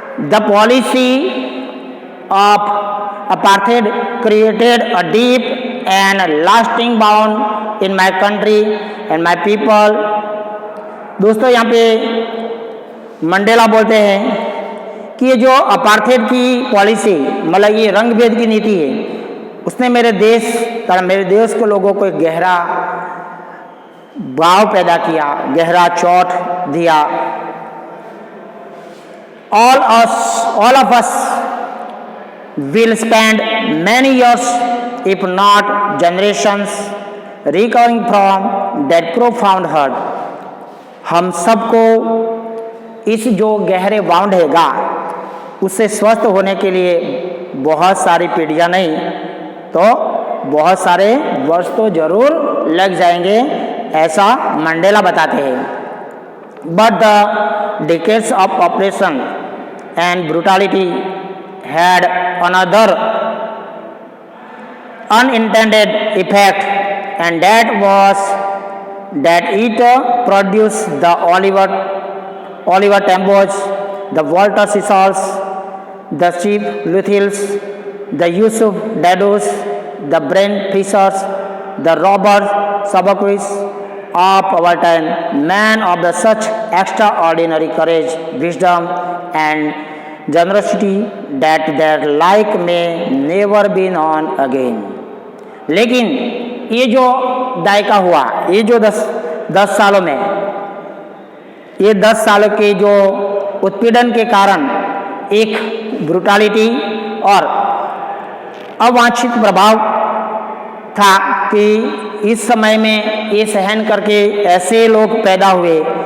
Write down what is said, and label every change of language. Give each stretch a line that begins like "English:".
English: The policy of apartheid created a deep and lasting bond in my country and my people।
Hindi: दोस्तों, यहाँ पे Mandela बोलते हैं कि ये जो अपार्थेड की पॉलिसी, मतलब ये रंग भेद की नीति है, उसने मेरे देश के लोगों को एक गहरा भाव पैदा किया, गहरा चोट दिया।
English: All of us will spend many years, if not generations, recovering from that profound hurt।
Hindi: हम सबको इस जो गहरे बाउंड हैगा उससे स्वस्थ होने के लिए बहुत सारी पीढ़ियाँ नहीं तो बहुत सारे वर्ष तो जरूर लग जाएंगे, ऐसा मंडेला बताते हैं।
English: But the decades of oppression and brutality had another unintended effect, and that was that it produced the Oliver Tambos, the Walter Sisals, the Steve Luthils, the Yusuf Dados, the Brent Fishers, the Robert Sabaquis of our time, men of the such extraordinary courage, wisdom and generosity that their like may never be known again।
Hindi: लेकिन ये जो दायका हुआ, ये जो 10 सालों में, ये 10 सालों के जो उत्पीड़न के कारण एक ब्रुटालिटी और अवांछित प्रभाव था कि इस समय में ये सहन करके ऐसे लोग पैदा हुए